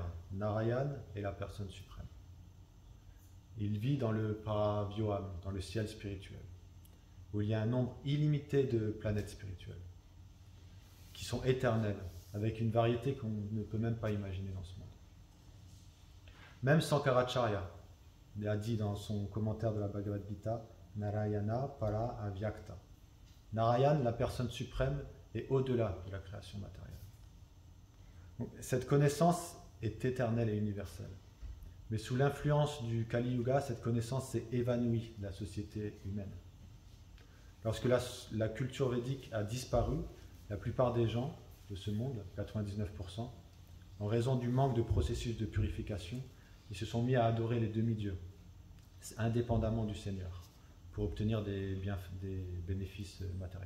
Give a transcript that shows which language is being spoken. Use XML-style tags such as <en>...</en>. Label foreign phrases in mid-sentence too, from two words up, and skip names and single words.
<fr>Narayan est la personne suprême. Il vit dans le Paravyuham, dans le ciel spirituel, où il y a un nombre illimité de planètes spirituelles, qui sont éternelles, avec une variété qu'on ne peut même pas imaginer dans ce monde. Même Sankaracharya a dit dans son commentaire de la Bhagavad Gita:</fr> <sa>नारायण परा अव्यक्त.</sa> <fr>Narayan, la personne suprême, est au-delà de la création matérielle. Donc, cette connaissance est éternelle et universelle. Mais sous l'influence du Kali Yuga, cette connaissance s'est évanouie de la société humaine. Lorsque la culture védique a disparu, la plupart des gens de ce monde, 99%, en raison du manque de processus de purification, ils se sont mis à adorer les demi-dieux, indépendamment du Seigneur, pour obtenir des bénéfices matériels.</fr>